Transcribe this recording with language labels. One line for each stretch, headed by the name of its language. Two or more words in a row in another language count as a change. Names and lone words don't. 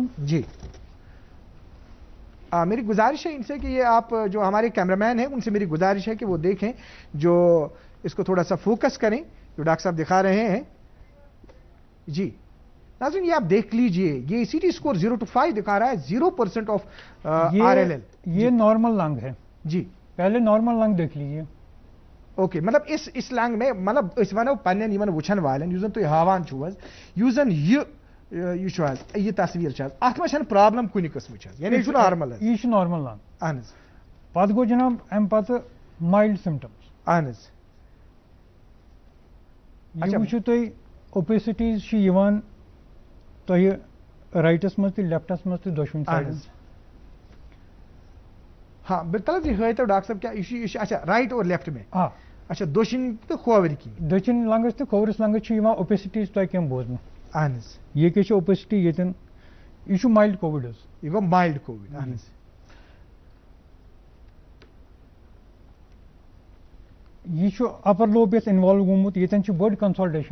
Urdu: جی میری گزارش ہے ان سے کہ یہ آپ جو ہمارے کیمرہ مین ہیں ان سے میری گزارش ہے کہ وہ دیکھیں جو اس کو تھوڑا سا فوکس کریں جو ڈاکٹر صاحب دکھا رہے ہیں جی ناظرین یہ آپ دیکھ لیجئے یہ
English: CT score
Urdu: 0 to 5 دکھا رہا ہے 0%
English: of RLL
Urdu: یہ
English: normal lung
Urdu: ہے جی پہلے
English: normal lung
Urdu: دیکھ لیجیے اوکے مطلب اس لنگ میں مطلب
Kashmiri: اس ونو پنن یمن وچھن والن یُس زن تُہۍ ہاوان چھُو حظ یُس زن یہ چھُ حظ یہ تصویر چھِ حظ اتھ منٛز چھنہٕ پرابلم کُنہِ قٕسمٕچ حظ یعنی یہ چھُ نارمل حظ یہ چھُ
English: normal lung
Kashmiri: اہن حظ پتہٕ گوٚو جناب امہِ پتہٕ
English: mild symptoms
Kashmiri: اہن حظ یہ وٕچھِو تُہۍ اوپیسٹیز چھِ یِوان تۄہہِ رایٹس منٛز تہِ لیفٹس منٛز تہِ دۄشوٕنی سایڈن
Urdu: ہاں بالکل یہ ہٲیتو ڈاکٹر صاحب کیا یہ اچھا رائٹ اور لیفٹ میں آ
Kashmiri: اچھا دٔچھِنۍ تہٕ کھووٕرۍ کِنۍ دٔچھِنۍ لنگس تہٕ کھوورِس لنگس چھِ یِوان اوپیسٹیز تۄہہِ کیٚنٛہہ بوزنہٕ اہن حظ یہ کیٛاہ چھِ اوپیسٹی ییٚتٮ۪ن یہِ چھُ
English: mild COVID
Kashmiri: حظ یہ گوٚو
English: mild COVID
Kashmiri: اہن حظ یہ چھُ
English: upper lobe
Kashmiri: یتھ انوالو گوٚمُت ییٚتٮ۪ن چھِ بٔڑ کنسالٹیشن